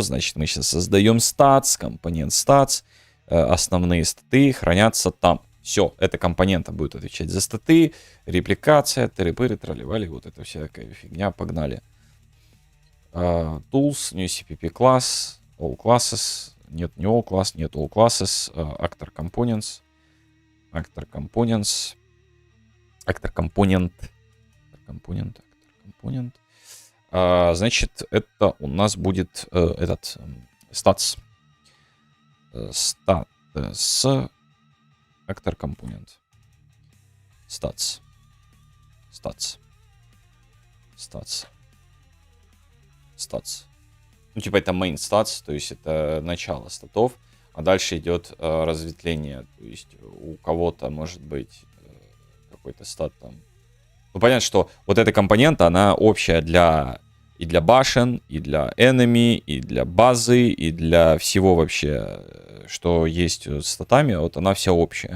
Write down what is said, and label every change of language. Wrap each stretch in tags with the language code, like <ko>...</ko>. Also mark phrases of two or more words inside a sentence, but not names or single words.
<ru>Значит, мы сейчас создаем stats, компонент stats. Основные статы хранятся там. Все, эта компонента будет отвечать за статы, репликация, тыры-пыры, тролливали, вот это всякая фигня, погнали.</ru> <en>Tools, new CPP класс, all classes,</en> <ru>нет, не</ru> <en>all class, нет all classes, actor components, actor components, actor component, actor component.</en> <ru>Значит, это у нас будет этот</ru> <en>stats, stats, actor component. Stats. Stats. Stats. Stats.</en> <ru>Ну, типа это</ru> <en>main stats,</en> <ru>то есть это начало статов, а дальше идет разветвление. То есть у кого-то может быть какой-то стат там. Ну, понятно, что вот эта компонента, она общая и для башен, и для enemy, и для базы, и для всего вообще, что есть с статами, вот она вся общая.</ru>